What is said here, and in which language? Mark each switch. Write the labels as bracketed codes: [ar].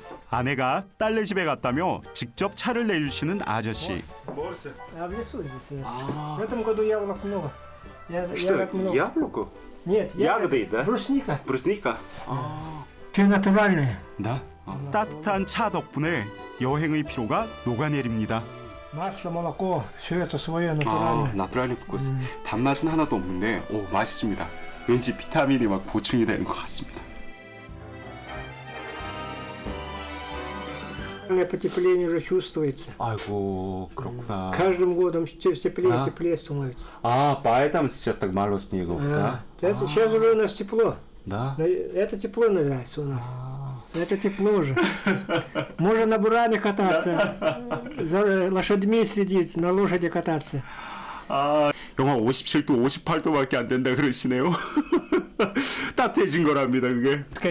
[ko] 아내가 딸네 집에 갔다며 직접 차를 내주시는 아저씨. 먹었어. [ru] А в лесу здесь. В этом году яблок много. Ягод много. яблоко? Нет, ягоды, да? Брусника. [ko] 브루스니까. [ru] Все натуральное. [ko] 나? 따뜻한 차 덕분에 여행의 피로가 녹아내립니다. [ru] Масло, молоко, все это свое 아, натуральное. 나트랄리 포커스. [ko] 단맛은 하나도 없는데, 오, 맛있습니다. 왠지 비타민이 막 보충이 되는 것 같습니다. [ru] Потепление уже чувствуется. [ko] 아이고, 그렇구나. [ru] Каждым годом теплее А? и теплее становится. 아, поэтому сейчас так мало снега, Сейчас уже у нас тепло. Да? Это тепло называется у нас. Это тепло уже. Можно на буране кататься, за лошадьми следить, на лошади кататься. [ko] 아, 영하 57도, 58도밖에 안 된다 그러시네요. 따뜻해진 거랍니다, 그게.